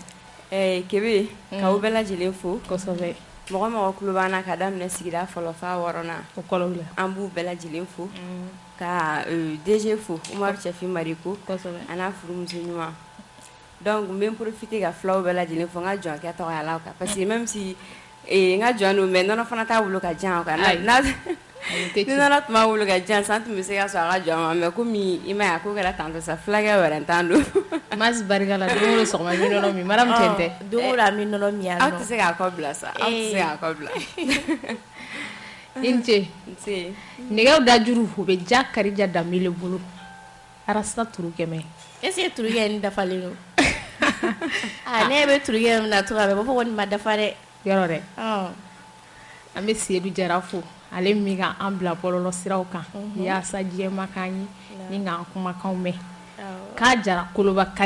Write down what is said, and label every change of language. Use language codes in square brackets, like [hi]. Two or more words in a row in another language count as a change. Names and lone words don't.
[bm] Kebe k'aw bɛɛ lajɛlen fo kosɛbɛ mɔgɔ mɔgɔ kulo b'an na ka daminɛ sigida fɔlɔ f'a wɔɔrɔnan o kɔlɔw la an b'u bɛɛ lajɛlen fo ka DG fo Umaru Cɛfin Mariko kosɛbɛ a n'a furumuso ɲuman donc n bɛ n profiter ka filaw bɛɛ lajɛlen fo n ka jɔnkɛ tɔgɔya la kan [fr] parce que même si [bm] n ka jɔn don mais nɔnɔ fana t'a bolo ka jan quoi ni nɔnɔ tun b'a bolo ka jan san tun bɛ se ka sɔrɔ a ka jɔn ma mais komi i m'a ye a ko kɛra tantɔ sa fulakɛ wɛrɛ t'an don Masi barika la don o don sɔgɔma n bɛ nɔnɔ min Mariam tɛ tɛ don o don an bɛ nɔnɔ min yan nɔ aw tɛ se k'a kɔ bila sa aw tɛ se k'a kɔ bila i ni ce nse nɛgɛw dajuru o bɛ ja Karija Danbele bolo Arasta Turu Kɛmɛ [fr] est ce que [bm] turukɛ ni dafalen don ne bɛ turukɛ min na tuguni a bɛ bɔ fɔ ko nin ma dafa dɛ yɔrɔ dɛ an bɛ Sedu Jara fo ale min ka an bila bɔlɔlɔ siraw kan yaasa jɛma k'an ye ni k'an kumakanw mɛn k'a jara koloba kari